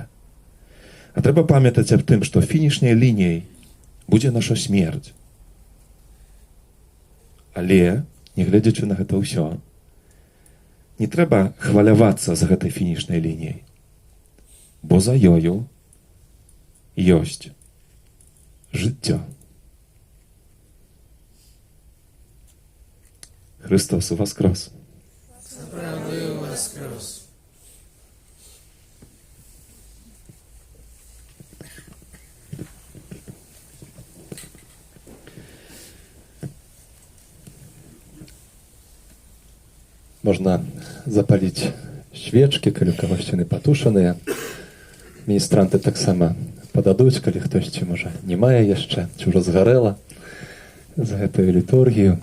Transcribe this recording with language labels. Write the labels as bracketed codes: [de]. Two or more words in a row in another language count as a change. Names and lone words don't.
[be] А трэба памятаць аб тым, што фінішняй лініяй будзе наша смерць. Але, не гледзячы на гэта ўсё, не трэба хвалявацца з гэтай фінішнай лініяй, бо за ёю ёсць жыццё. [uk] Христос воскрес! Правдою воскрес! [be] Можна запаліць свечкі, калі ў кагосьці яны патушаныя. Міністранты таксама пададуць, калі хтосьці, можа, не мае яшчэ, ці ўжо згарэла за гэтую літургію.